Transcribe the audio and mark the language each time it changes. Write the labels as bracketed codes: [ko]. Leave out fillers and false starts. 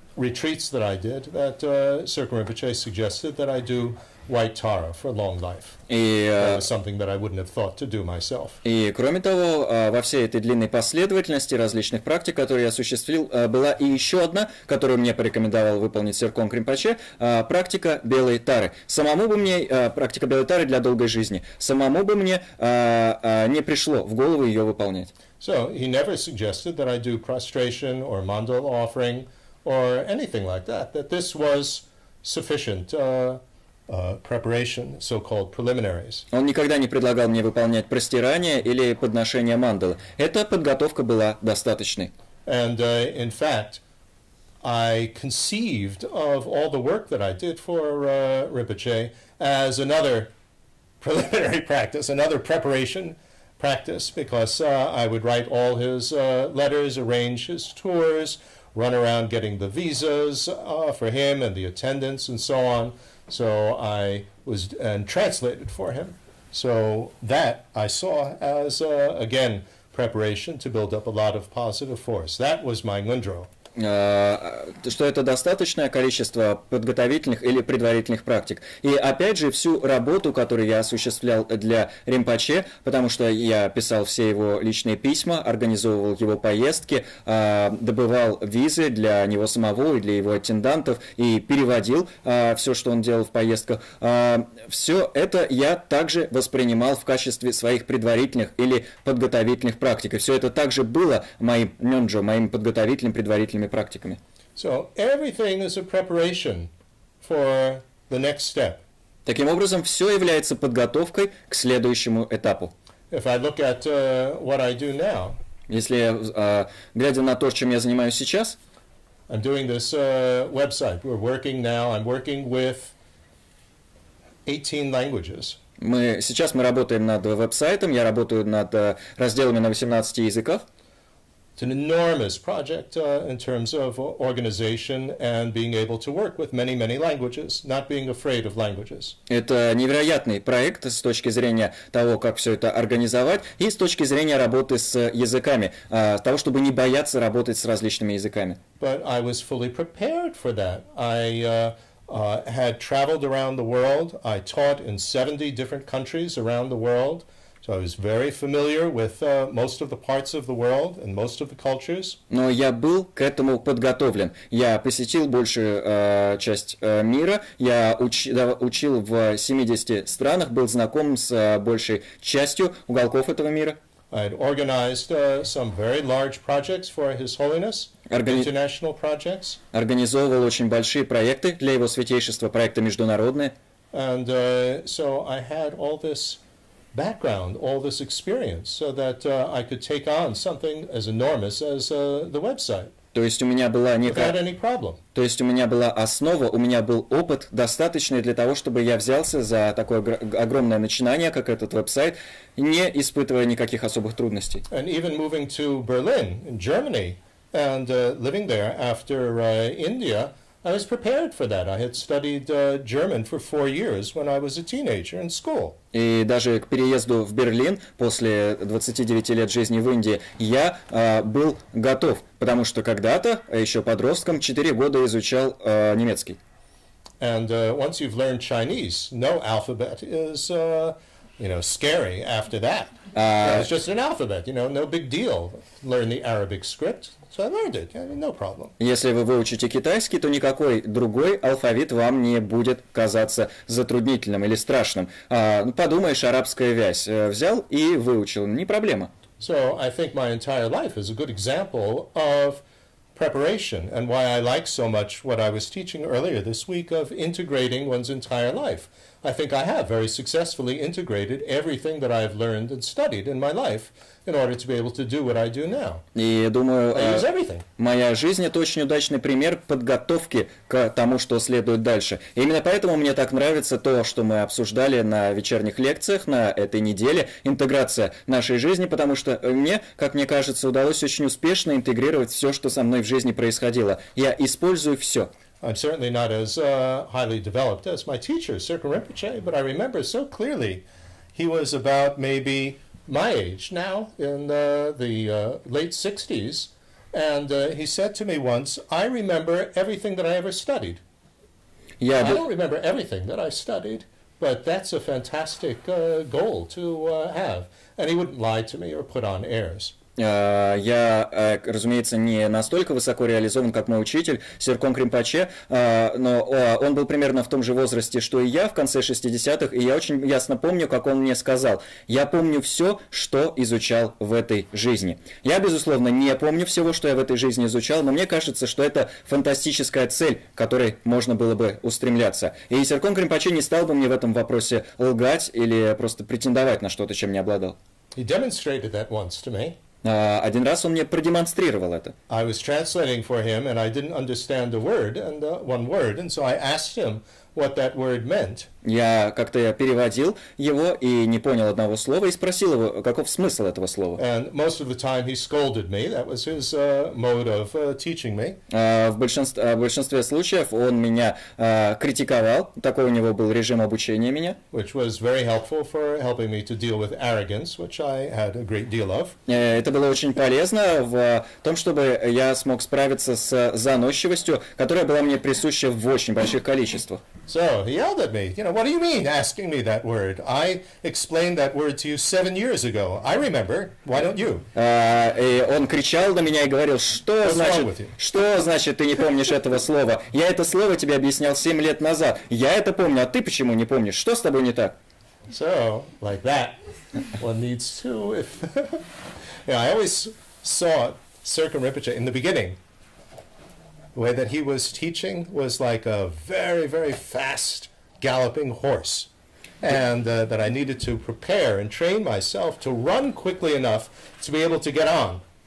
[en] retreats that I did that Serkon Rinpoche suggested that I do White Tara for long life. That was something that I wouldn't have thought to do myself. [ru] И кроме того, во всей этой длинной последовательности различных практик, которые я осуществил, была и еще одна, которую мне порекомендовал выполнить Серкон Кринпоче, практика белой тары. Самому бы мне, практика белой тары для долгой жизни, самому бы мне не пришло в голову ее выполнять. [en] So he never suggested that I do prostration or mandal offering or anything like that, that this was sufficient preparation, so-called preliminaries. [ru] Он никогда не предлагал мне выполнять простирание или подношение мандалы. Эта подготовка была достаточной. [en] And in fact, I conceived of all the work that I did for Rinpoche as another preliminary practice, another preparation practice, because I would write all his letters, arrange his tours, run around getting the visas for him and the attendants and so on. So I was and translated for him. So that I saw as, again, preparation to build up a lot of positive force. That was my Ngundro. [ru] Что это достаточное количество подготовительных или предварительных практик. И опять же, всю работу, которую я осуществлял для Ринпоче, потому что я писал все его личные письма, организовывал его поездки, добывал визы для него самого и для его аттендантов, и переводил все, что он делал в поездках. Все это я также воспринимал в качестве своих предварительных или подготовительных практик. И все это также было моим нёнджо, моими подготовительными предварительными практиками. [en] So everything is a preparation for the next step. [ru] Таким образом, все является подготовкой к следующему этапу. [en] If I look at what I do now, [ru] если глядя на то, чем я занимаюсь сейчас, [en] I'm doing this website. We're working now. I'm working with 18 languages. [ru] Сейчас мы работаем над веб-сайтом. Я работаю над разделами на 18 языках. [en] It's an enormous project in terms of organization and being able to work with many, many languages, not being afraid of languages. [ru] Это невероятный проект с точки зрения того, как все это организовать, и с точки зрения работы с языками, того, чтобы не бояться работать с различными языками. [en] But I was fully prepared for that. I had traveled around the world. I taught in 70 different countries around the world. So I was very familiar with most of the parts of the world and most of the cultures. [ru] Но я был к этому подготовлен. Я посетил большую часть мира. Я учил в 70 странах, был знаком с большей частью уголков этого мира. [en] I had organized some very large projects for His Holiness, international projects. [ru] Организовывал очень большие проекты для Его Святейшества, проекты международные. [en] And so I had all this background, all this experience, so that I could take on something as enormous as the website. [ru] То есть у меня была некая... [en] Without any problem. [ru] То есть у меня была основа, у меня был опыт достаточный для того, чтобы я взялся за такое огромное начинание, как этот веб-сайт, не испытывая никаких особых трудностей. [en] And even moving to Berlin, in Germany, and living there after India, I was prepared for that. I had studied German for 4 years when I was a teenager in school. [ru] И даже к переезду в Берлин после 29 лет жизни в Индии я был готов, потому что когда-то, еще подростком, 4 года изучал немецкий. [en] And once you've learned Chinese, no alphabet is, scary after that. It's just an alphabet, no big deal. Learn the Arabic script. So I learned it, no problem. [ru] Если вы выучите китайский, то никакой другой алфавит вам не будет казаться затруднительным или страшным. Подумаешь, арабская вязь. Взял и выучил, не проблема. [en] So I think my entire life is a good example of preparation and why I like so much what I was teaching earlier this week of integrating one's entire life. I think I have very successfully integrated everything that I've learned and studied in my life in order to be able to do what I do now. [ru] И думаю, [en] I use everything. [ru] Моя жизнь — это очень удачный пример подготовки к тому, что следует дальше. И именно поэтому мне так нравится то, что мы обсуждали на вечерних лекциях на этой неделе, интеграция нашей жизни, потому что как мне кажется, удалось очень успешно интегрировать все, что со мной в жизни происходило. Я использую все. [en] I'm certainly not as highly developed as my teacher, Serkon Rinpoche, but I remember so clearly he was about maybe my age now, in the late 60s, And he said to me once, I remember everything that I ever studied. [ru] Я, [en] I don't remember everything that I studied, but that's a fantastic goal to have. And he wouldn't lie to me or put on airs. [ru] Я, разумеется, не настолько высоко реализован, как мой учитель Серкон Кримпаче, но он был примерно в том же возрасте, что и я в конце 60-х, и я очень ясно помню, как он мне сказал: «Я помню все, что изучал в этой жизни». Я, безусловно, не помню всего, что я в этой жизни изучал, но мне кажется, что это фантастическая цель, к которой можно было бы устремляться. И Серкон Кримпаче не стал бы мне в этом вопросе лгать или просто претендовать на что-то, чем не обладал. [en] He demonstrated that once to me. [ru] Один раз он мне продемонстрировал это. [en] I was translating for him, and I didn't understand a word, and one word, and so I asked him what that word meant. [ru] Я переводил его и не понял одного слова и спросил его, каков смысл этого слова. [en] And most of the time he scolded me. That was his mode of teaching me. [ru] В большинстве случаев он меня критиковал. Такой у него был режим обучения меня. [en] Which was very helpful for helping me to deal with arrogance, which I had a great deal of. [ru] Это было очень полезно в том, чтобы я смог справиться с заносчивостью, которая была мне присуща в очень больших количествах. [en] So he yelled at me, what do you mean asking me that word? I explained that word to you 7 years ago. I remember. Why don't you? [ru] И он кричал на меня и говорил, что значит ты не помнишь этого слова? Я это слово тебе объяснял 7 лет назад. Я это помню, а ты почему не помнишь? Что с тобой не так? [en] So, like that, one needs to... I always saw Serkon Rinpoche in the beginning. The way that he was teaching was like a very, very fast galloping horse. And that I needed to prepare and train myself to run quickly enough to be able to get on.